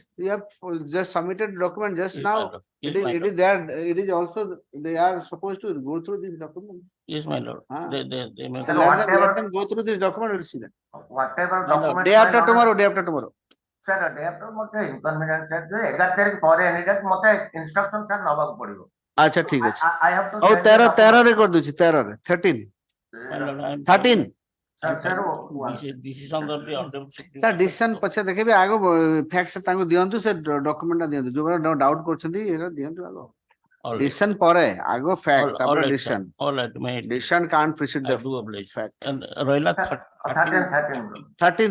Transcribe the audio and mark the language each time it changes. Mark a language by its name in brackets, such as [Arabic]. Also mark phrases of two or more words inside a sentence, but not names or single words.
[English] You have just submitted document just Yes, now. my lord. Yes, my It is there. It is also they are supposed to go through this document. Yes, my lord. They may. Let them go through this document. We'll see that. Whatever document. Day after tomorrow. Day after tomorrow. Sir, day after mତେ inconvenience sir 11 [Odia] ତାରିଖ ପରେ [English] any day ମତେ instruction sir [Odia] ନବାକୁ ପଡିବ. ଆଚ୍ଛା ଠିକ ଅଛି। [English] I have to. [Odia] ଆଉ 13 ରେ କରିଦଉଛି 13 ରେ 13 [English] My lord, I am. 13 Decision of the Honorable Supreme [Odia] ସାର୍ ଡିସିସନ ପଛେ ଦେଖିବେ ଆଗ ଫ୍ୟାକ୍ସ ତାଙ୍କୁ ଦିଅନ୍ତୁ ସେ ଡକ୍ୟୁମେଣ୍ଟ ଟା ଦିଅନ୍ତୁ ଯୋଉମାନେ ଡାଉଟ କରୁଛନ୍ତି ଏରା ଦିଅନ୍ତୁ ଆଗ [English] All right. [Odia] ଡିସିସନ ପରେ ଆଗ ଫ୍ୟାକ୍ଟ [English] All [Odia] ତାପରେ [English] right, [Odia] ଡିସିସନ [English] sir. All right, my decision can't precede I ଦ do oblige. fact. And Royla 13.